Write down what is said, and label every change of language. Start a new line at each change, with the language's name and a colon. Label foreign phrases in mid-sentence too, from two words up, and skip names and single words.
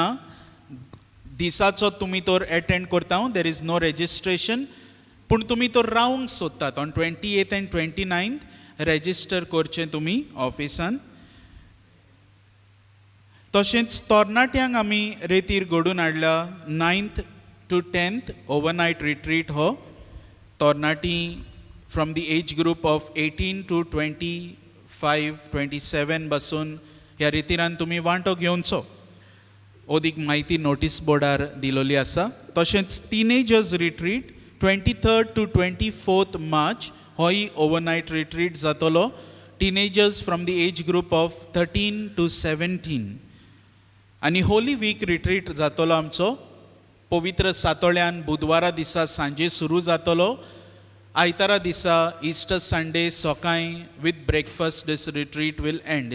Konkani: दिसाचो तुमी तर एटेंड करता,
English: there is no registration.
Konkani: पूण तुमी तर रावंक सोदतात ऑन 28 आनी 29 रेजिस्टर करचें तुमी ऑफिसान. तशेंच तोरणाट्यांक आमी रेतीर घडोवन हाडला.
English: 9th to 10th overnight retreat हो. तोरणाटी from the age group of 18 to 25, 27
Konkani: बसून ह्या रितीरान तुमी वांटो घेवचो. ओदीक म्हायती नोटीस बोर्डार दिलोली आसा. तशेंच
English: teenagers retreat 23rd to 24th
Konkani: मार्च होय
English: overnight retreat
Konkani: जातलो.
English: Teenagers from the age group of 13 to 17.
Konkani: आनी
English: Holy Week retreat
Konkani: जातलो आमचो. पवित्र सातोळ्यान बुधवारा दिसा सांजे सुरू जातलो. आयतारा दिसा
English: Easter Sunday सकाळीं with breakfast this retreat will end.